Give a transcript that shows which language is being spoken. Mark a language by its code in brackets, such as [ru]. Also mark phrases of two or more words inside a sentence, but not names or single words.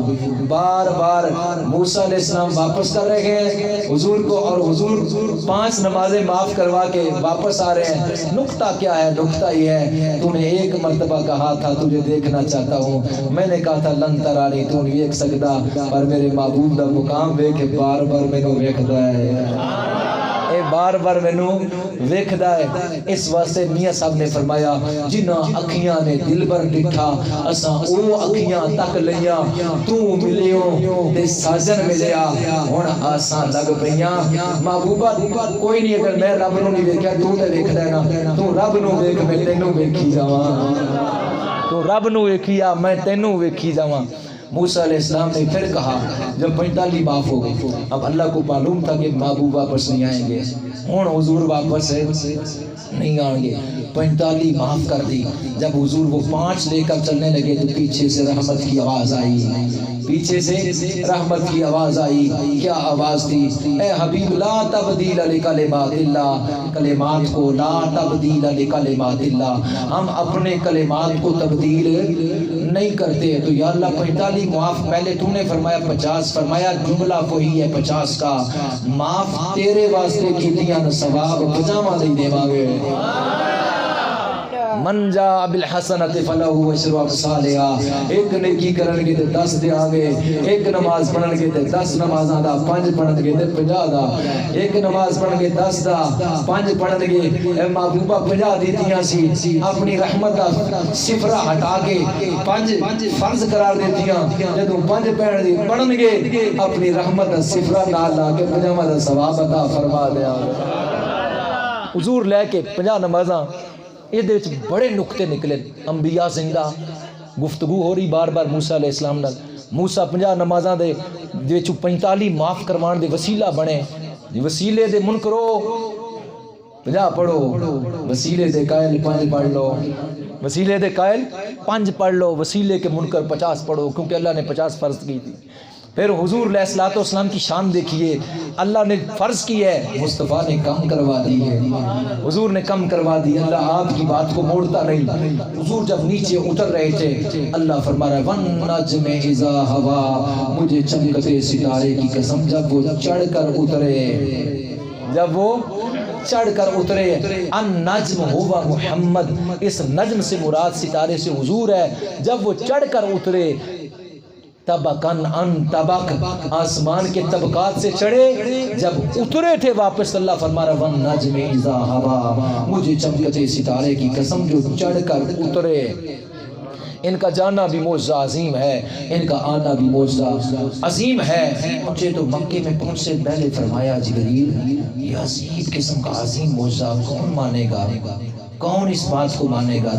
[ur] بار بار موسیٰ علیہ السلام واپس کر رہے ہیں حضور کو, اور حضور 5 نمازیں معاف کروا کے واپس آ رہے ہیں. نقطہ کیا ہے؟ نقطہ یہ ہے تو نے ایک مرتبہ کہا تھا تجھے دیکھنا چاہتا ہوں, میں نے کہا تھا [ar] لن ترانی [ur] تو نہیں دیکھ سکتا, پر [pa] میرے محبوب دا مقام ویکھ بار بار مینوں ویکھدا ہے, اے بار بار مینوں ویکھدا ہے. [ur] اس واسطے میاں صاحب نے فرمایا [pa] جنہاں اکھیاں نے دل بر ڈٹھا اساں او اکھیاں تک لیاں, تو ملیو تے ساجن ملیا ہن آساں لگ پیاں. محبوبہ کوئی نہیں اگر میں رب نوں نہیں ویکھیا تو تے ویکھدا ہے نا, تو رب نوں ویکھ میں تینوں ویکھی جاواں, تو رب نوں ویکھیا میں تینوں ویکھی جاواں. [ur] موسیٰ علیہ السلام نے پھر کہا جب 45 معاف ہو گئے, اب اللہ کو معلوم تھا کہ محبوب واپس نہیں آئیں گے, ہوں حضور واپس نہیں آئیں گے. 45 معاف کر دی. جب حضور وہ 5 لے کر چلنے لگے تو پیچھے سے رحمت کی آواز آئی, پیچھے سے رحمت کی آواز آئی. کیا آواز تھی؟ اے حبیب [ar] لا تبدیل لکلمات اللہ, [ur] کلمات کو [ar] لا تبدیل لکلمات اللہ, [ur] ہم اپنے کلمات کو تبدیل نہیں کرتے. تو یا اللہ 45 معاف, پہلے تو نے فرمایا 50, فرمایا جملہ وہی ہے 50 کا, [pa] معاف تیرے واسطے کیتیاں ثواب 50 نہیں دے مانگے. [ar] من جاء بالحسنۃ فلہ عشر امثالها, [pa] ایک نیکی کرن گے تے 10 دیاں گے, ایک نماز پڑھن گے تے 10 نمازاں دا, 5 پڑھن گے تے 50 دا, ایک نماز پڑھن گے 10 دا, 5 پڑھن گے. اے محبوبہ 50 دیتیاں سی, اپنی رحمت دا صفرہ ہٹا کے 5 فرض قرار دیتیاں, جدوں 5 پڑھن گے اپنی رحمت دا صفرہ نال لا کے 50 دا ثواب عطا فرما دیا. حضور لے کے 50 نمازاں, یہ بڑے نقطے نکلے. انبیاء زندہ گفتگو ہو رہی بار بار موسیٰ علیہ السلام نال. موسیٰ 50 نمازاں دے 45 معاف کروان دے وسیلہ بنے. وسیلے دے منکرو 50 پڑھو, وسیلے دے قائل 5 پڑھ لو, وسیلے دے قائل 5 پڑھ لو, [ur] وسیلے کے منکر 50 پڑھو, کیونکہ اللہ نے 50 فرض کی تھی. پھر حضور علیہ الصلوۃ والسلام کی شان دیکھیے, اللہ نے فرض کی ہے, مصطفیٰ نے کم کروا دی ہے, حضور نے کم کروا دی. اللہ آپ کی بات کو موڑتا نہیں. حضور جب نیچے اتر رہے تھے, اللہ فرما رہا ہے [ar] وَالنَّجْمِ إِذَا هَوَىٰ, [ur] مجھے چمکتے ستارے کی قسم جب وہ چڑھ کر اترے, جب وہ چڑھ کر اترے. [ar] النجم ہوا محمد, [ur] اس نجم سے مراد ستارے سے حضور ہے. جب وہ چڑھ کر اترے [ar] طبقاً ان طبق, [ur] آسمان کے طبقات سے چڑھے, جب اترے تھے واپس اللہ فرما رہا [ar] وَالنَّجْمِ إِذَا هَوَىٰ, [ur] مجھے چمکتے ستارے کی قسم جو چڑھ کر اترے. ان کا جانا بھی معجزہ عظیم ہے, ان کا آنا بھی معجزہ عظیم ہے. مجھے تو مکے میں پہنچ سے پہلے فرمایا جبریل یہ عظیم قسم کا عظیم معجزہ کون مانے گا, کون اس بات کو مانے گا؟